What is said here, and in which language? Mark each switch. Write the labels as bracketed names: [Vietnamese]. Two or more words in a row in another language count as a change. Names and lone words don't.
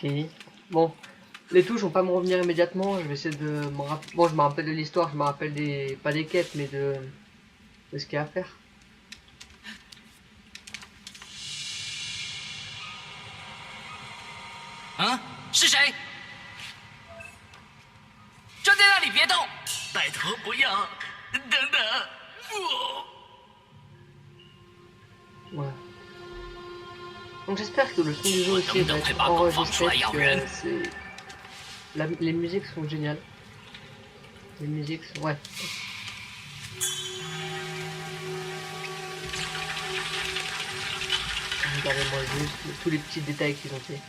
[French] Bon, les touches vont pas me revenir immédiatement, je vais essayer de me rappeler. Bon, je me rappelle de l'histoire, je me rappelle pas des quêtes, mais de ce qu'il y a à faire. Hein? [Chinese] 是谁？站在那里别动！拜托不要！等等，我。 [French] Ouais. Donc j'espère que le son du jeu aussi va être enregistré, parce que les musiques sont géniales. Les musiques sont... ouais. Regardez-moi juste tous les petits détails qu'ils ont fait.